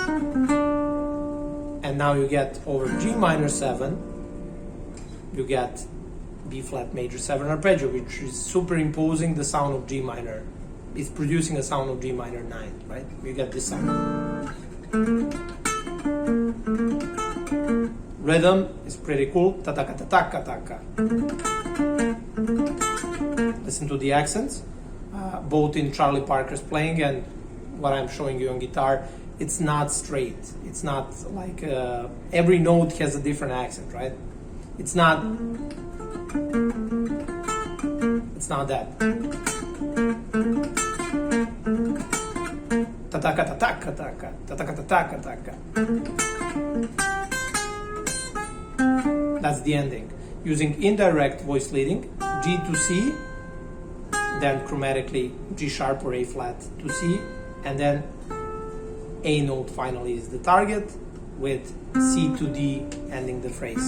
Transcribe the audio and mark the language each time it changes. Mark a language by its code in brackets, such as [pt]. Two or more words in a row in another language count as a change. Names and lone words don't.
[en] And now you get over G minor 7, you get B flat major 7 arpeggio, which is superimposing the sound of G minor. It's producing a sound of G minor 9, right? You get this sound. Rhythm is pretty cool. Ta-taka, ta-taka, ta-taka. Listen to the accents, both in Charlie Parker's playing and what I'm showing you on guitar. It's not straight. It's not like every note has a different accent, right? It's not that. Ta-taka, ta-taka, ta-taka, ta-taka, ta-taka, ta-taka. That's the ending. Using indirect voice leading, G to C, then chromatically G sharp or A flat to C, and then A note finally is the target, with C to D ending the phrase.